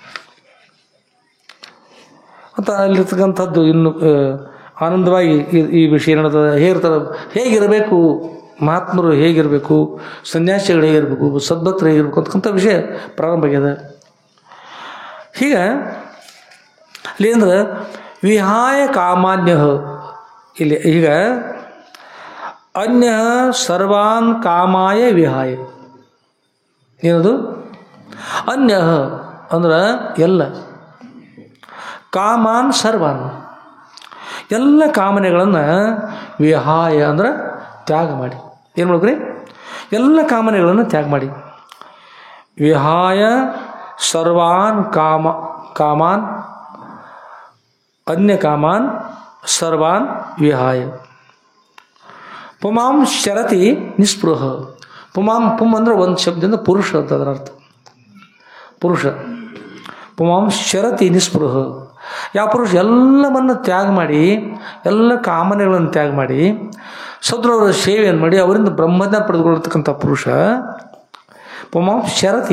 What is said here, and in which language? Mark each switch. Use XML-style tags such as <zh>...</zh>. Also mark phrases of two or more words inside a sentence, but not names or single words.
<kn>ಮತ್ತು ಅಲ್ಲಿರ್ತಕ್ಕಂಥದ್ದು ಇನ್ನು ಆನಂದವಾಗಿ ಈ ವಿಷಯ ನಡೆದ ಹೇಗಿರಬೇಕು, ಮಹಾತ್ಮರು ಹೇಗಿರಬೇಕು, ಸನ್ಯಾಸಿಗಳು ಹೇಗಿರಬೇಕು, ಸದ್ಭಕ್ತರು ಹೇಗಿರಬೇಕು ಅಂತಕ್ಕಂಥ ವಿಷಯ ಪ್ರಾರಂಭ ಆಗ್ಯದ. ಹೀಗೆ ಇಲ್ಲಿ ಅಂದ್ರೆ</kn> <sa>ವಿಹಾಯ ಕಾಮಾನ್ಯ,</sa> <kn>ಇಲ್ಲಿ ಈಗ</kn> <sa>ಅನ್ಯ ಸರ್ವಾನ್ ಕಾಮಾಯ ವಿಹಾಯ.</sa> <kn>ಏನದು ಅನ್ಯ ಅಂದ್ರೆ ಎಲ್ಲ,</kn> <sa>ಕಾಮಾನ್ ಸರ್ವಾನ್</sa> <kn>ಎಲ್ಲ ಕಾಮನೆಗಳನ್ನು ವಿಹಾಯ ಅಂದ್ರೆ ತ್ಯಾಗ ಮಾಡಿ. ಏನು ಮಾಡ್ಬೇಕ್ರಿ? ಎಲ್ಲ ಕಾಮನೆಗಳನ್ನು ತ್ಯಾಗ ಮಾಡಿ.</kn> <sa>ವಿಹಾಯ ಸರ್ವಾನ್ ಕಾಮಾನ್ ಅನ್ಯ ಕಾಮಾನ್ ಸರ್ವಾನ್ ವಿಹಾಯ. ಪುಮಾಂ ಶರತಿ ನಿಸ್ಪೃಹ.</sa> <kn>ಪುಮ್ ಅಂದ್ರೆ ಒಂದು ಶಬ್ದದಿಂದ ಪುರುಷ ಅಂತ ಅದರ ಅರ್ಥ.</kn> <sa>ಪುರುಷ ಪುಮಾಂ ಶರತಿ ನಿಸ್ಪೃಹ.</sa> <kn>ಯಾವ ಪುರುಷ ಎಲ್ಲವನ್ನು ತ್ಯಾಗ ಮಾಡಿ, ಎಲ್ಲ ಕಾಮನೆಗಳನ್ನು ತ್ಯಾಗ ಮಾಡಿ, ಸದ್ರವರ ಸೇವೆಯನ್ನು ಮಾಡಿ ಅವರಿಂದ ಬ್ರಹ್ಮಜ್ಞಾನ ಪಡೆದುಕೊಳ್ಳತಕ್ಕಂಥ</kn> <sa>ಪುರುಷ ಪುಮಾಂ ಶರತಿ.</sa>